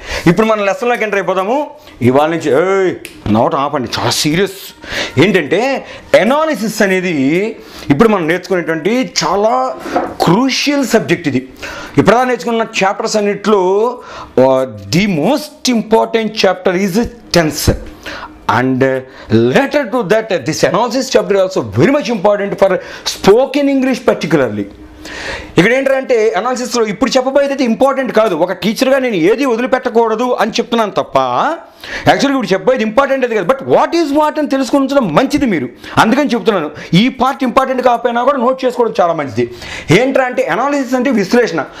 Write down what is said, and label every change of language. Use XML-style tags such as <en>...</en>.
<te>ఇప్పుడు మనం లెసన్లోకి ఎంటర్ అయిపోదాము. ఇవాళ నుంచి నోట ఆపండి, చాలా సీరియస్. ఏంటంటే ఎనాలిసిస్ అనేది ఇప్పుడు మనం నేర్చుకునేటువంటి చాలా క్రూషియల్ సబ్జెక్ట్ ఇది. ఇప్పుడు నేర్చుకున్న</te> <en>chapters</en> <te>అన్నిట్లో</te> <en>The most important chapter is tense. And later to that, this analysis chapter is also very much important for spoken English particularly.</en> <te>ఇక్కడ ఏంటంటే అనాలిసిస్లో ఇప్పుడు చెప్పబోయేది ఇంపార్టెంట్ కాదు. ఒక టీచర్గా నేను ఏది వదిలిపెట్టకూడదు అని చెప్తున్నాను తప్ప యాక్చువల్గా ఇప్పుడు చెప్పబోయేది ఇంపార్టెంట్ అది కాదు.</te> <en>but what is what</en> <te>అని తెలుసుకుంటడం మంచిది మీరు, అందుకని చెప్తున్నాను. ఈ పార్ట్ ఇంపార్టెంట్ కాకపోయినా కూడా నోట్ చేసుకోవడం చాలా మంచిది. ఏంటంటే అనాలిసిస్ అంటే విశ్లేషణ.</te>